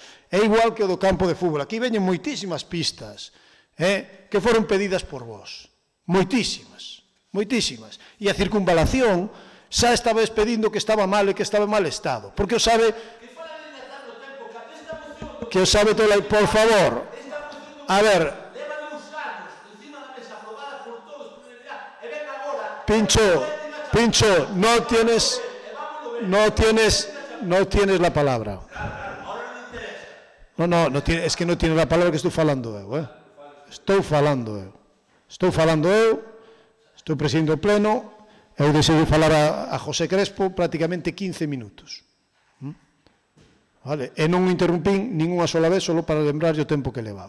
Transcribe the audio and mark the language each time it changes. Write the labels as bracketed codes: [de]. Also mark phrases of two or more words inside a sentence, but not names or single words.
[gl] É igual que o do campo de fútbol. Aquí veñen moitísimas pistas que foron pedidas por vos. Moitísimas, moitísimas. E a circunvalación xa estabais pedindo que estaba mal e que estaba en mal estado. Porque o sabe... Que o sabe todo... Por favor, a ver... [es] Pincho, no tienes la palabra. No, es que no tienes la palabra [gl] que estou falando eu, Estou falando eu, estou presidindo o pleno, eu deseo falar a José Crespo prácticamente 15 minutos. Vale? E non interrumpín [es] ninguna sola vez, [gl] solo para lembrarlle o tempo que levaba.